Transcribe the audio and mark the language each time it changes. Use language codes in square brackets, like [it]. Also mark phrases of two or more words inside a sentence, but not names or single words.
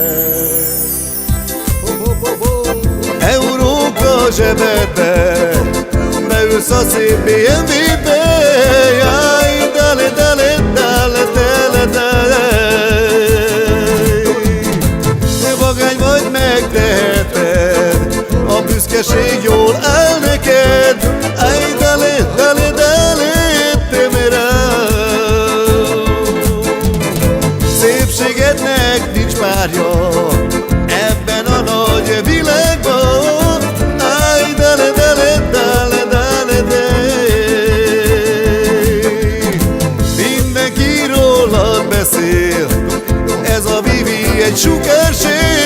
[hu] Európa zsebedbe, beülsz a szép BMW-be, jaj, [es] dale, dale, dale, dale, dale. [hu] Te vagány vagy, megteheted, a büszkeség jól áll neked, [es] ay dale, dale, dale, temera. [hu] Szépségednek nincs párja ebben a nagy világban, [es] ay dale, dale, dale, dale, [hu] de. Mindenki rólad beszél, ez a Vivi egy sukárség.